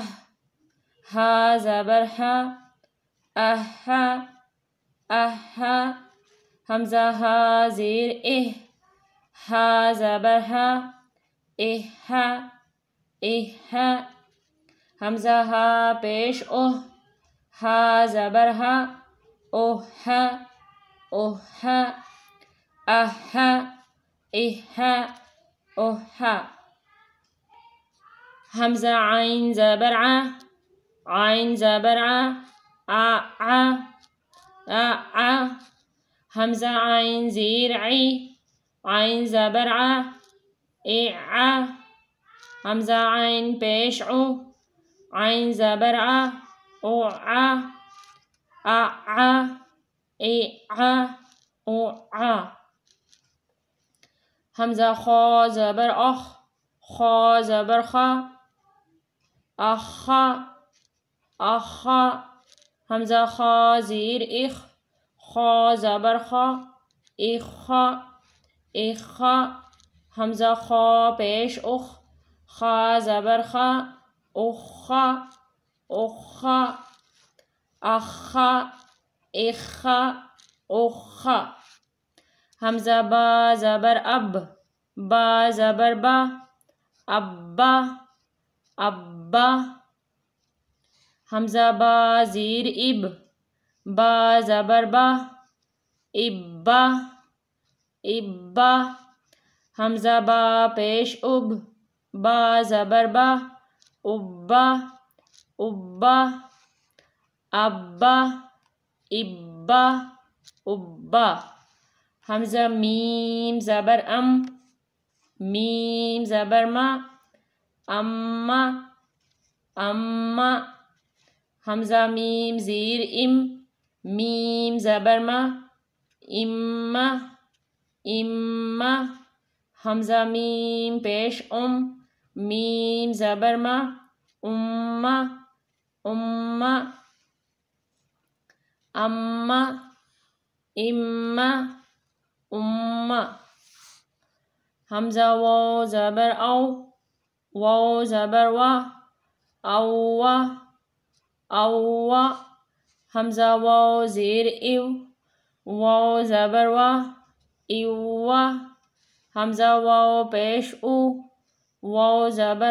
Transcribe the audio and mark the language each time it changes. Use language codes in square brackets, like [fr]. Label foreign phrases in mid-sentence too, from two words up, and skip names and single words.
[ur] ہا زبر ہا، اہا اہا، حمزہ ہا زیر اہ، ہا زبر ہا، اہا اہا، حمزہ ہا پیش اوہ، ہا زبر ہا، اوہا اوہا، اہا اہا اوہا، حمزہ عین زبر ع، عین زبر ع، ع ع، حمزہ عین زیر عی، عین زبر ع، ع، حمزہ عین پیش عو، عین زبر ع، او ع، ا ع، ای ع، او ع، حمزہ خا زبر اخ، خا زبر خا، اخا اخا، حمزہ خا زیر اخ، خا زبر خا، اخا اخا، حمزہ خا پیش اخ، خا زبر خا، اخا اخا، اخا اخا اخا، حمزہ با زبر اب، با زبر با، ابا ابا، حمزہ با زیر اب، با زبر با، ابا ابا، حمزہ با پیش اب، با زبر با، ابا ابا، ابا ابا ابا، حمزہ میم زبر ام، میم زبر ما، اما اما، حمزہ میم زیر ام، میم زبر ما، اما اما، حمزہ میم پیش ام، میم زبر ما، اما اما، اما اما اما، حمزہ واو زبر او، واو زبر وا، اوا اوا، حمزہ واو زیر ایو، واو زبر وا، ایوا، حمزہ واو پیش او، واو زبر